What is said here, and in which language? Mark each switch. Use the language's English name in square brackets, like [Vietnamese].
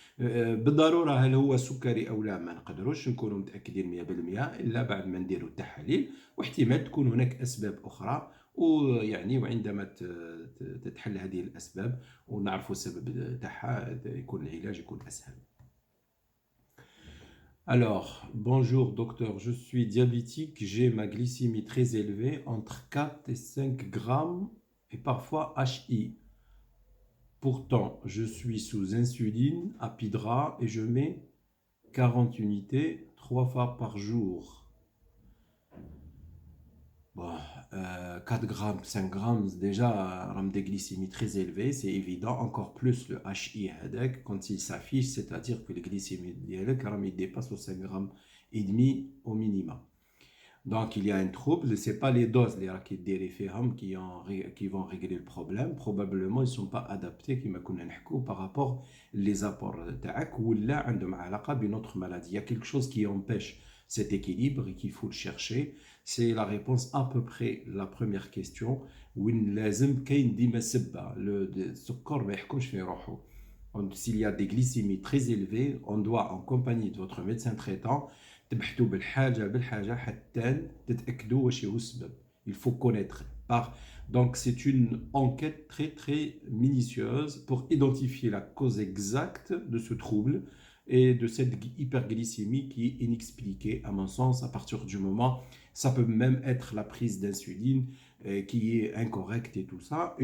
[Arabic] بالضروره هل هو سكري او لا ما نقدروش نكونوا متاكدين 100% الا بعد ما نديروا التحاليل، واحتمال تكون هناك اسباب اخرى، ويعني وعندما تتحل هذه الاسباب ونعرفوا السبب تاعها يكون العلاج يكون اسهل. [French] Alors, bonjour docteur, je suis diabétique, j'ai ma glycémie très élevée, entre 4 et 5 grammes et parfois HI. Pourtant, je suis sous insuline, Apidra, et je mets 40 unités 3 fois par jour. Bon, 4 grammes, 5 grammes, déjà, un des glycémies très élevé, c'est évident. Encore plus le HI هذاك, quand il s'affiche, c'est-à-dire que les glycémies [Arabic] ديالك راهم [French] يديpassent aux 5 grammes et demi au minimum. Donc, il y a un trouble. Ce n'est pas les doses les raquettes d'Eriféham qui vont régler le problème. Probablement, ils ne sont pas adaptés [Arabic] كما كنا نحكوا [French] par rapport les apports [Arabic] تاعك ولا عندهم علاقة [French] بune autre maladie. Il y a quelque chose qui empêche cet équilibre et qu'il faut le chercher. C'est la réponse à peu près la première question. [Arabic] وين لازم كاين ديما سبة السكر ما يحكمش في روحه. [French] Donc, s'il y a des glycémies très élevées, on doit, en compagnie de votre médecin traitant, [Arabic] تبحثوا بالحاجة حتى تتأكدوا واش هو السبب. [French] Il faut connaître. Donc, c'est une enquête très très minutieuse pour identifier la cause exacte de ce trouble et de cette hyperglycémie qui est inexpliquée, à mon sens, à partir du moment, ça peut même être la prise d'insuline qui est incorrecte et tout ça.